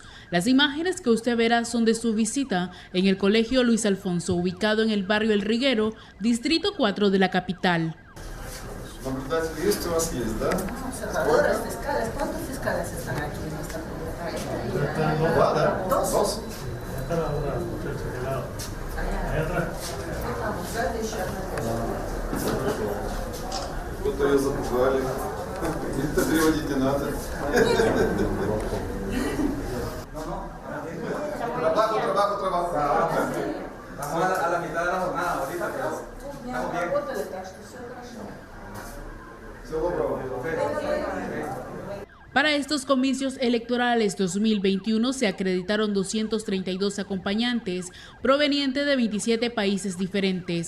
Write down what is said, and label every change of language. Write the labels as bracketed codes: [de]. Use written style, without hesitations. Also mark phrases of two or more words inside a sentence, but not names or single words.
[es] Las imágenes que usted verá son de su visita en el Colegio Luis Alfonso, ubicado en el barrio El Riguero, Distrito 4 de la capital. ¿Cuántos fiscales están aquí en esta comunidad? ¿Dos? [ru] Сколько ее запугали. Это переводить не надо. [es] Trabajo. Estamos a la mitad de la jornada ahorita, pero estamos bien. Para estos comicios electorales 2021 se acreditaron 232 acompañantes provenientes de 27 países diferentes.